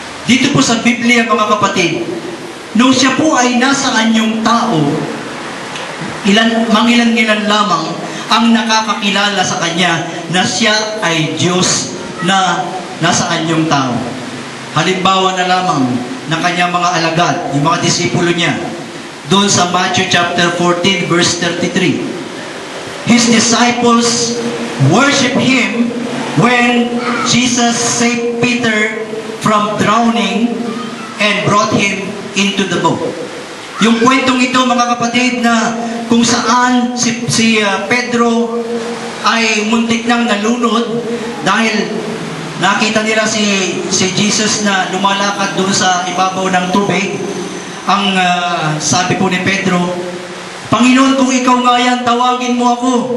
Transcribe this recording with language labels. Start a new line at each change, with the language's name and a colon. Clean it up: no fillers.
Filipino: Dito po sa Biblia, mga kapatid, nung siya po ay nasa anyong tao, mangilan-ngilan lamang ang nakakakilala sa kanya na siya ay Diyos na nasa anyong tao. Halimbawa na lamang ng kanyang mga alagad, yung mga disipulo niya, doon sa Matthew chapter 14, verse 33.
English: His disciples worship Him when Jesus saved Peter from drowning and brought him into the boat.
Filipino: Yung kwentong ito, mga kapatid, na kung saan si Pedro ay muntik nang nalunod dahil nakita nila si Jesus na lumalakad doon sa ibabaw ng tubig. Ang sabi po ni Pedro, Panginoon, kung ikaw nga yan, tawagin mo ako.